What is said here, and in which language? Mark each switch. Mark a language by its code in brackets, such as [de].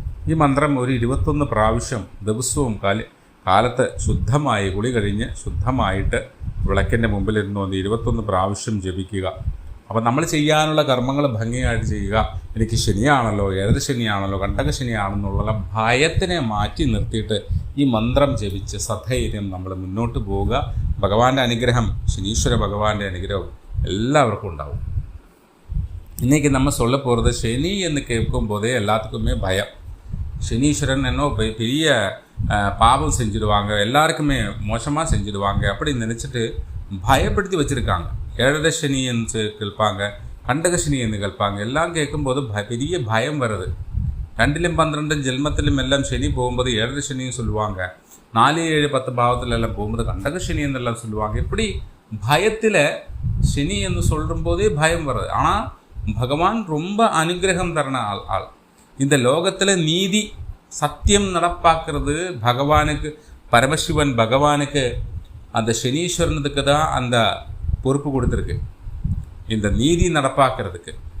[ml] ഈ മന്ത്രം ഒരു 21 പ്രാവശ്യം ദിവസവും കാലത്ത് ശുദ്ധമായി കുളി കഴിഞ്ഞ് ശുദ്ധമായിട്ട് വിളക്കിൻ്റെ മുമ്പിലിരുന്നു 21 പ്രാവശ്യം ജപിക്കുക. അപ്പോൾ നമ്മൾ ചെയ്യാനുള്ള കർമ്മങ്ങൾ ഭംഗിയായിട്ട് ചെയ്യുക. എനിക്ക് ശനിയാണല്ലോ, ഏഴരശനിയാണല്ലോ, കണ്ടകശനിയാണെന്നുള്ള ഭയത്തിനെ മാറ്റി നിർത്തിയിട്ട് ഈ മന്ത്രം ജപിച്ച് സധൈര്യം നമ്മൾ മുന്നോട്ട് പോവുക. ഭഗവാന്റെ അനുഗ്രഹം, ശനീശ്വര ഭഗവാന്റെ അനുഗ്രഹം എല്ലാവർക്കും ഉണ്ടാവും. [ta] இன்றைக்கி நம்ம சொல்ல போகிறது, சனி என்று கேட்கும் போதே எல்லாத்துக்குமே பயம். சனீஸ்வரன் பெரிய பாவம் செஞ்சுடுவாங்க, எல்லாருக்குமே மோசமாக செஞ்சுடுவாங்க அப்படி நினச்சிட்டு பயப்படுத்தி வச்சுருக்காங்க. ஏழரை சனின்னு கேட்பாங்க, கண்டக சனின்னு கேட்பாங்க. எல்லாம் கேட்கும்போது பெரிய பயம் வருது. [ml] 2ലും 12ലും ജന്മത്തിലും എല്ലാം ശനി പോകുമ്പോൾ ഏഴര ശനിയും [ta] சொல்லுவாங்க. 4, 7, 10 பாவத்தில் எல்லாம் போகும்போது கண்டக சனி എന്നெல்லாம் சொல்லுவாங்க. இப்படி பயத்தில் சனி என்று சொல்லும் போதே பயம் வருது. ஆனால் பகவான் ரொம்ப அனுகிரகம் தரண ஆள். இந்த லோகத்தில் நீதி சத்தியம் நடப்பாக்குறது பகவானுக்கு, பரமசிவன் பகவானுக்கு அந்த சனீஸ்வரனுக்கு தான் அந்த பொறுப்பு கொடுத்துருக்கு, இந்த நீதி நடப்பாக்கிறதுக்கு.